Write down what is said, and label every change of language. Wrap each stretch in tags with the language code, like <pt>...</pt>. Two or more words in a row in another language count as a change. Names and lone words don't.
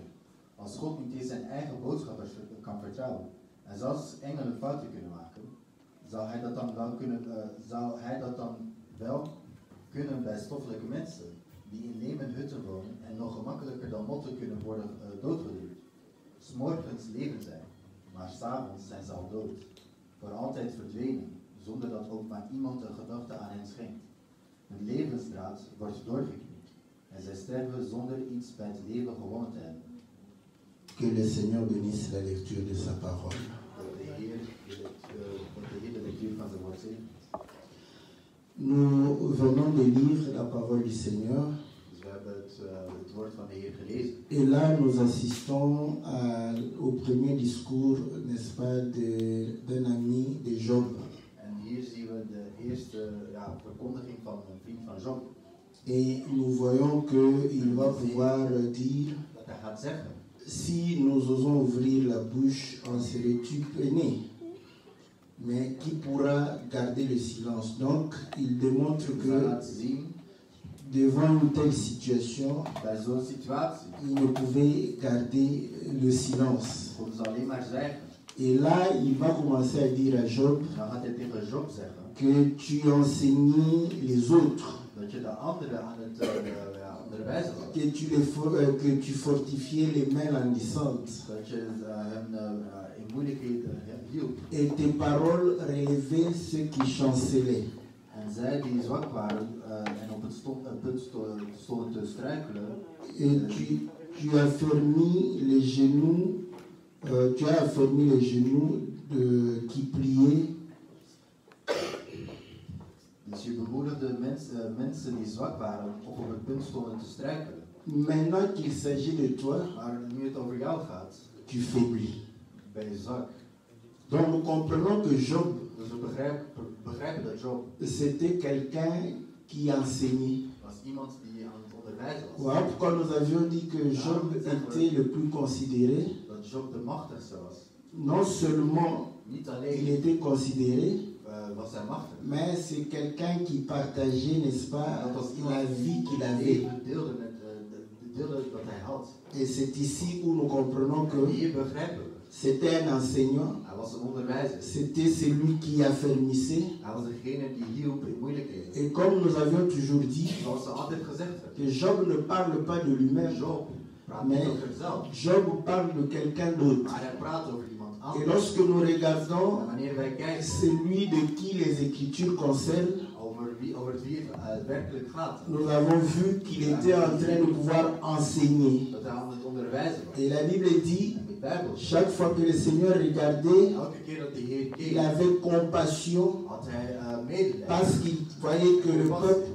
<nl>Als God niet eens zijn eigen boodschappers kan vertrouwen en zelfs engelen fouten kunnen maken, zou hij dat dan wel kunnen bij stoffelijke mensen die in leme hutten wonen en nog gemakkelijker dan motten kunnen worden doodgedrukt. 's Morgens leven zij, maar 's avonds zijn ze al dood, voor altijd verdwenen, zonder dat ook maar iemand een gedachte aan hen schenkt. Hun levensdraad wordt doorgeknipt en zij sterven zonder iets bij het leven gewonnen te hebben.</nl> <fr>Que le Seigneur bénisse la lecture de sa parole.</fr> <nl>Dat de Heer de lectuur van zijn woord zegent.</nl> <fr>Nous venons de lire la parole du Seigneur.</fr> <nl>Dus we hebben het woord van de Heer gelezen.</nl> <fr>Et là, nous assistons au premier discours, n'est-ce pas, d'un ami de Job.</fr> <nl>En hier zien we de eerste verkondiging van een vriend van Job.</nl> <fr>Et nous voyons qu'il va pouvoir dire,</fr> <nl>Dat hij gaat zeggen,</nl> <fr>si nous osons ouvrir la bouche, en serais-tu peiné? Mais qui pourra garder le silence? Donc, il démontre</fr> <nl>hij</nl> <fr>que</fr> <nl>laat zien</nl> <fr>devant une telle situation,</fr> <nl>bij zo'n situatie</nl> <fr>il ne pouvait garder le silence.</fr> <nl>konden ze alleen maar zwijgen.</nl> <fr>Et là, il va commencer à dire à Job</fr> <nl>Dan gaat hij tegen Job zeggen</nl> <fr>que tu enseignes les autres,</fr> <nl>dat je de anderen aan het onderwijzen was.</nl> <fr>que tu fortifiais les mains languissantes.</fr> <nl>Dat je hen in moeilijkheden hielp.</nl> <fr>Et tes paroles relevaient ceux qui chancelaient.</fr> <nl>En zij die zwak waren en op het punt stonden te struikelen.</nl> <fr>Et tu as affermi les genoux, qui pliaient.</fr> <nl>Dus je bemoedigde mensen die zwak waren of op het punt stonden te struikelen.</nl> <fr>Maintenant qu'il s'agit de toi,</fr> <nl>Maar nu het over jou gaat,</nl> <fr>tu faiblis.</fr> <nl>ben je zwak.</nl> <fr>Donc nous comprenons que Job,</fr> <nl>Dus we begrijpen dat Job</nl> <fr>c'était quelqu'un qui enseignait.</fr> <nl>was iemand die aan het onderwijzen was.</nl> <fr>Voilà pourquoi nous avions dit que Job était le plus considéré.</fr> <nl>Dat Job de machtigste was.</nl> <fr>Non seulement</fr> <nl>Niet</nl> <fr>il</fr> <nl>alleen</nl> <fr>était considéré,</fr> <nl>was hij machtig,</nl> <fr>mais c'est quelqu'un qui partageait, n'est-ce pas,</fr> <nl>dat was</nl> <fr>la</fr> <nl>iemand</nl> <fr>vie qu'il</fr> <nl>die</nl> <fr>avait.</fr> <nl>deelde dat hij had.</nl> <fr>Et c'est ici où nous comprenons que</fr> <nl>Hier begrijpen we.</nl> <fr>c'était un enseignant,</fr> <nl>Hij was een onderwijzer.</nl> <fr>c'était celui qui affermissait.</fr> <nl>Hij was degene die hielp in moeilijkheden.</nl> <fr>Et comme nous avions toujours dit,</fr> <nl>Zoals ze altijd gezegd hebben.</nl> <fr>que Job ne parle pas de lui-même,</fr> <nl>Job praat</nl> <fr>mais</fr> <nl>niet over zichzelf,</nl> <fr>Job parle de quelqu'un d'autre.</fr> <nl>maar hij praat over iemand</nl> <fr>Et</fr> <nl>anders.</nl> <fr>lorsque nous</fr> <nl>En</nl> <fr>regardons</fr> <nl>wanneer wij kijken</nl> <fr>celui de qui les Écritures concernent,</fr> <nl>over wie het werkelijk gaat,</nl> <fr>nous avons vu qu'il était en train de pouvoir enseigner.</fr> <nl>dat hij aan het onderwijzen was.</nl> <fr>Et la Bible dit,</fr> <nl>En de Bijbel zegt,</nl> <fr>chaque fois que le Seigneur regardait,</fr> <nl>elke keer dat de Heer</nl> <fr>il</fr> <nl>keek,</nl> <fr>avait compassion</fr> <nl>had hij medelijden.</nl> <fr>parce qu'il voyait que le peuple</fr>